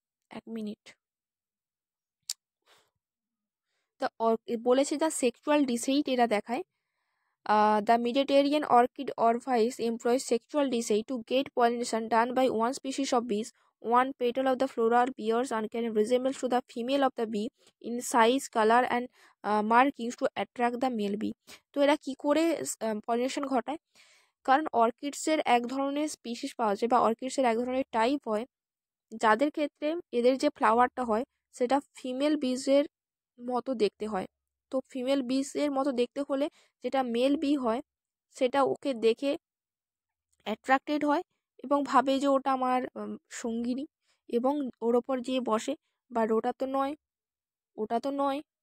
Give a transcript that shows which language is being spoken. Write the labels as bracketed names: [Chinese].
[Bangla] এক মিনিট, তা বলেছে [English] the sexual deceit [Bangla] এরা দেখায়। [English] The Mediterranean orchid orpheus employs sexual deceit to get pollination done by one species of bees. One petal of the floral bears uncanny resembles to the female of the bee in size, color, and markings to attract the male bee. [Bangla] তো এরা কি করে pollination ঘটায়? কারণ অর্কিডসের এক ধরনের species পাওয়া যায়, বা অর্কিডসের এক ধরনের টাইপ হয়, যাদের ক্ষেত্রে এদের যে ফ্লাওয়ারটা হয় সেটা ফিমেল বীজের মতো দেখতে হয়। তো ফিমেল বীজের মতো দেখতে হলে যেটা মেল বি হয়, সেটা ওকে দেখে অ্যাট্রাক্টেড হয় এবং ভাবে যে ওটা আমার সঙ্গিনী, এবং ওর ওপর যেয়ে বসে, বাট ওটা তো নয়।